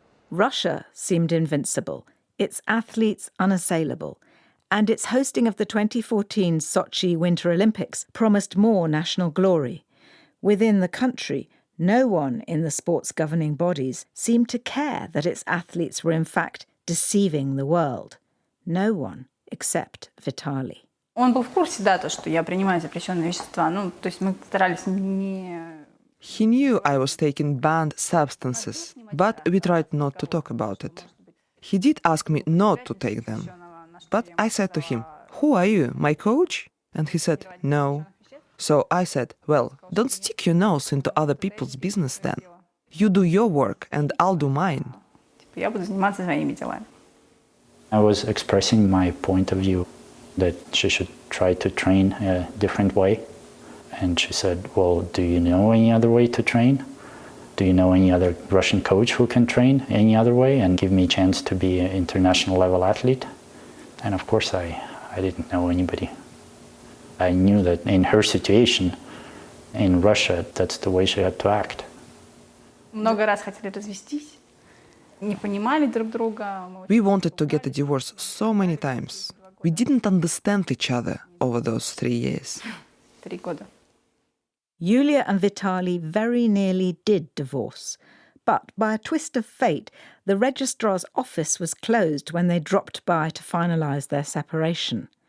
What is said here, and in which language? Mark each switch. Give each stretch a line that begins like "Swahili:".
English: Russia seemed invincible, its athletes unassailable, and its hosting of the 2014 Sochi Winter Olympics promised more national glory. Within the country, no one in the sport's governing bodies seemed to care that its athletes were in fact deceiving the world. No one except Vitaly.
Russian: Он был в курсе, да, то, что я принимаю запрещенные вещества. То есть мы старались не...
English: He knew I was taking banned substances, but we tried not to talk about it. He did ask me not to take them. But I said to him, "Who are you, my coach?" And he said, "No." So I said, "Well, don't stick your nose into other people's business then. You do your work and I'll do mine."
Russian: Я буду заниматься своими делами.
English: I was expressing my point of view that she should try to train a different way. And she said, "Well, do you know any other way to train? Do you know any other Russian coach who can train any other way and give me a chance to be an international level athlete?" And of course, I didn't know anybody. I knew that in her situation, in Russia, that's the way she had to act.
Russian: Много раз хотели развестись, не понимали друг друга.
English: We wanted to get a divorce so many times. We didn't understand each other over those 3 years.
Russian: 3 года.
English: Yulia and Vitaly very nearly did divorce. But by a twist of fate, the registrar's office was closed when they dropped by to finalise their separation.